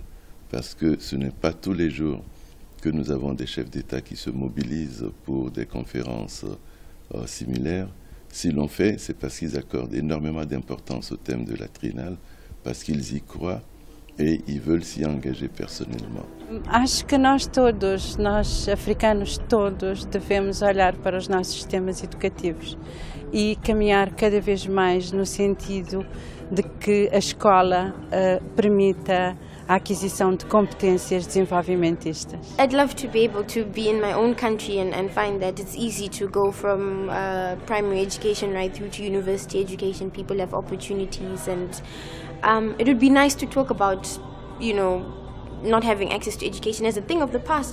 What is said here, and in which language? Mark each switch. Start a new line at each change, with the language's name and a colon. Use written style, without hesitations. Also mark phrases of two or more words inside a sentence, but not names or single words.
French: Parce que ce n'est pas tous les jours que nous avons des chefs d'État qui se mobilisent pour des conférences similaires. S'ils l'ont fait, c'est parce qu'ils accordent énormément d'importance au thème de la triennale, parce qu'ils y croient e ils veulent s'y engager personnellement.
Portuguese: Acho que nós africanos todos, devemos olhar para os nossos sistemas educativos e caminhar cada vez mais no sentido de que a escola permita a aquisição de competências desenvolvimentistas.
English: I'd love to be able to be in my own country and find that it's easy to go from primary education right through to university education. People have opportunities, and it would be nice to talk about, you know, not having access to education as a thing of the past.